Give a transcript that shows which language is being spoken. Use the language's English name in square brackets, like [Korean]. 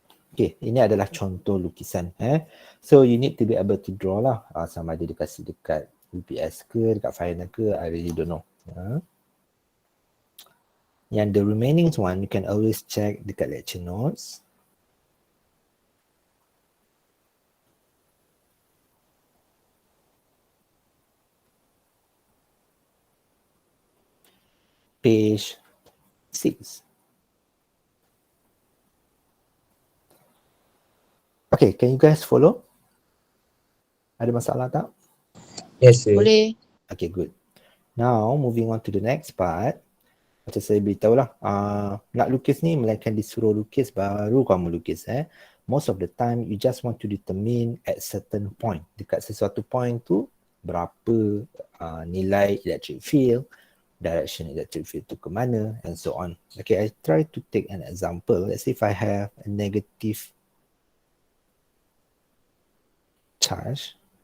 [Malay] Okay, ini adalah contoh lukisan. [English] So you need to be able to draw lah. [Malay] Sama ada dia kasih dekat UPS ke, dekat final ke, [English] I really don't know. Yang the remaining one, you can always check dekat lecture notes. Page 6. Okay, can you guys follow? [Malay] Ada masalah tak? [English] Yes, sir. [Malay] Boleh. [English] Okay, good. Now, moving on to the next part. [Malay] Macam saya beritahu lah, nak lukis ni melainkan disuruh lukis baru kamu lukis. [English] Most of the time, you just want to determine at certain point. [Malay] Dekat sesuatu point tu, berapa nilai electric field, direction electric field tu ke mana, and so on. [English] Okay, I try to take an example. Let's say if I have a negative charge.